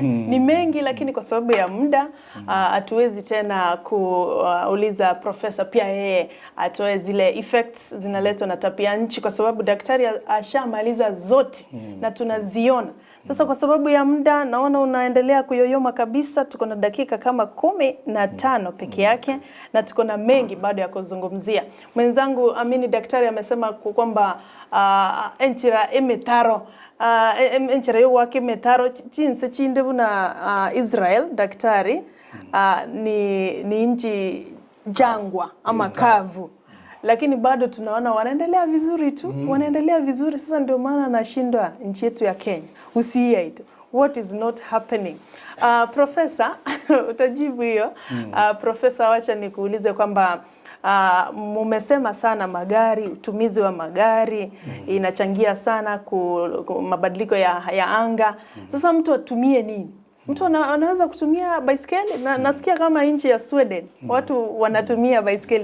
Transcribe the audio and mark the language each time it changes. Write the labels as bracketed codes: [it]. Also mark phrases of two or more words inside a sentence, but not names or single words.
[sw] Ni mengi lakini kwa sababu ya muda hatuwezi tena kuuliza profesa pia yeye atoe zile effects zinaletwa na tabia nchi kwa sababu daktari ashamaliza zote na tunaziona. Sasa kwa sababu ya muda naona unaendelea kuyoyoma kabisa. Tuko na dakika kama 15 peke yake na tuko na mengi bado ya kuzungumzia. Mwenzangu Amini daktari amesema kwamba [guz] enchira emetaro enchira yo wake metaro chinse chinde buna [sw] Israel daktari ni nchi jangwa ama kavu. lakini bado tunaona wanaendelea vizuri tu, wanaendelea vizuri. Sasa ndio maana nashindwa nchi yetu ya Kenya. Usiite [en] what is not happening. [sw] Professor, utajibu hiyo. Professor, wacha nikuulize kwamba mumesema sana magari, utumizi wa magari inachangia sana mabadiliko ya anga. Sasa mtu atumie nini? Mtu anaweza kutumia baiskeli? Nasikia kama nchi ya Sweden watu wanatumia baiskeli.